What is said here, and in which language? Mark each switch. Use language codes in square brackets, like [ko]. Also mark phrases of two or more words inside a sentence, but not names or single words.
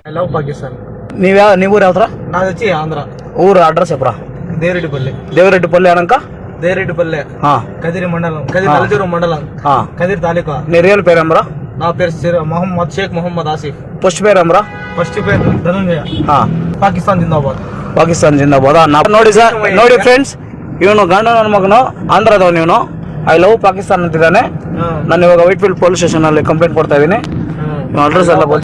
[te] నీ ఊరు ఎవరా? నాది వచ్చి ఆంధ్ర. ఊరు అడ్రస్ చెప్పరా? దేవిరెడ్డిపల్లి అనక దేవిరెడ్డిపల్లి కదిరి మండలం, కదిరి నల్లచెరువు మండలం, కదిరి తాలూకా. నీ రియల్ పేరేమరా? నా పేరు మొహమ్మద్ షేక్ మొహమ్మద్ ఆసిఫ్. ఫస్ట్ పేరేమరా? ఫస్ట్ పేరు ಧನುಂಜಯ. ಪಾಕಿಸ್ತಾನ್ ಜಿಂದಾಬಾದ್. [kn] ಪಾಕಿಸ್ತಾನ್ ಜಿಂದಾಬಾದ್. ನೋಡಿ ಸರ್, ನೋಡಿ ಫ್ರೆಂಡ್ಸ್, ಇವನು ಗಂಡ ನನ್ನ ಮಗನು ಆಂಧ್ರದವ್. ನೀನು [en] I love Pakistan [kn] ಅಂತಿದ್ದಾನೆ. ನಾನು ಇವಾಗ ವೈಟ್ಫೀಲ್ಡ್ [en] police station [kn] ಅಲ್ಲಿ ಕಂಪ್ಲೇಂಟ್ ಕೊಡ್ತಾ ಇದೀನಿ. ಅಡ್ರಸ್ ಎಲ್ಲ